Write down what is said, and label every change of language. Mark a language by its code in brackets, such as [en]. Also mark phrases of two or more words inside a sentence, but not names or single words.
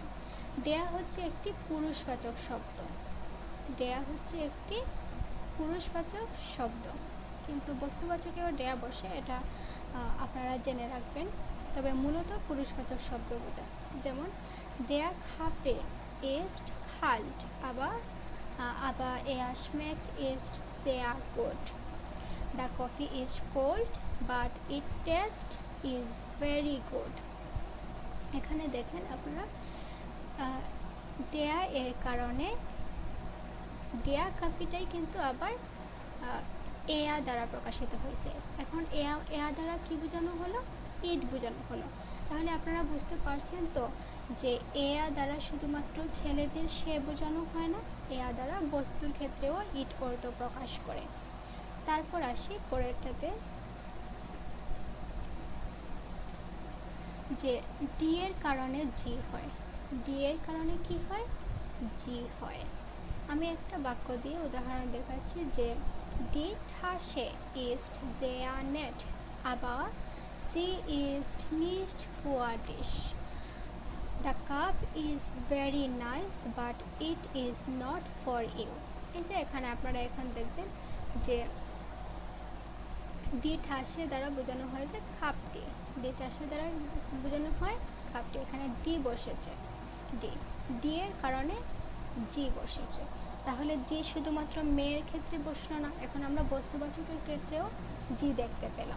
[bn] ডেয়া হচ্ছে একটি পুরুষবাচক শব্দ, কিন্তু বস্তুবাচকেও ডেয়া বসে, এটা আপনারা জেনে রাখবেন। তবে মূলত পুরুষবাচক শব্দ বোঝায়। যেমন [de] Der Kaffee ist kalt, aber er schmeckt ist sehr gut. [en] The coffee is cold but its taste is very good. [bn] এখানে দেখেন আপনারা ডেয়া এর কারণে ডেয়া কফিটাই কিন্তু আবার এয়া দ্বারা প্রকাশিত হয়েছে। এখন এয়া দ্বারা কি বোঝানো হলো, ইট বোঝানো হলো। তাহলে আপনারা বুঝতে পারছেন তো যে এয়া দ্বারা শুধুমাত্র ছেলেদের সে বোঝানো হয় না, এয়া দ্বারা বস্তুর ক্ষেত্রেও ইট অর্থ প্রকাশ করে। তারপর আসি পরেরটাতে, যে ডি এর কারণে জি হয়। ডি এর কারণে কি হয়, জি হয়। আমি একটা বাক্য দিয়ে উদাহরণ দেখাচ্ছি যে [de] Die Tasche ist sehr nett, aber sie ist nicht für dich. [en] The cup is very nice, but it is not for you. [bn] এই যে এখানে আপনারা এখন দেখবেন যে [de] die Tasche [bn] দ্বারা বোঝানো হয় যে কাপটি, [de] die Tasche [bn] দ্বারা বোঝানো হয় কাপটি। এখানে ডি বসেছে, ডি এর কারণে জি বসেছে। তাহলে জি শুধুমাত্র মেয়ের ক্ষেত্রে বসলো না, এখন আমরা বস্তুবাচকের ক্ষেত্রেও জি দেখতে পেলাম।